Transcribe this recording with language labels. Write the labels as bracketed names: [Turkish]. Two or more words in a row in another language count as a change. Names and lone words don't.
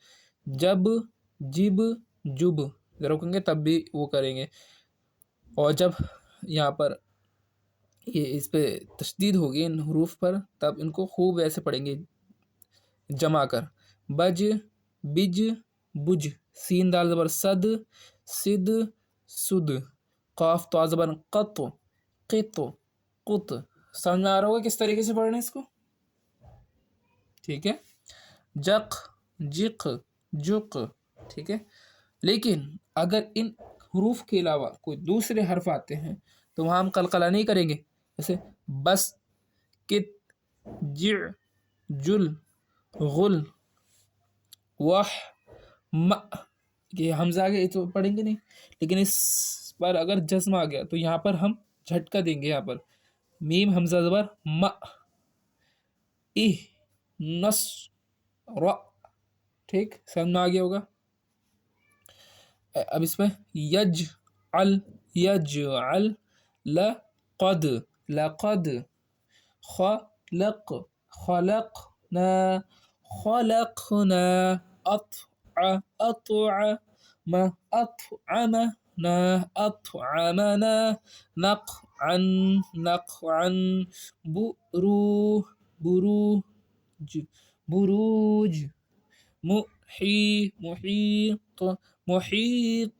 [Urdu] جب، جب، جب روکیں گے تب بھی وہ کریں گے. اور جب یہاں پر یہ اس پہ تشدید ہوگی ان حروف پر، تب ان کو خوب ایسے پڑھیں گے جمع کر. بج، بج، بج. سین دال زبر صد، صد، سد. قاف طا زبر قط، قط، قط. سمجھ میں آ رہا ہوگا کس طریقے سے پڑھنا ہے اس کو. ٹھیک ہے. جق، جق، جق. ٹھیک ہے. لیکن اگر ان حروف کے علاوہ کوئی دوسرے حرف آتے ہیں تو وہاں ہم قلقلہ نہیں کریں گے. جیسے بس، کت، جع، جل، غل، وح، م. یہ حمزہ آ گیا یہ تو پڑھیں گے نہیں، لیکن اس پر اگر جزم آ گیا تو یہاں پر ہم جھٹکا دیں گے. یہاں پر میم حمزہ زبر م، اہ، نس، ر. ٹھیک، سمجھ میں آ گیا ہوگا. اب اس میں یجعل، یجعل، [Arabic] لقد، لقد، خلق، خلقنا، خلقنا، أطعم، أطعمنا، أطعمنا، نقعا، نقعا، بروج، بروج، محيط، محيط.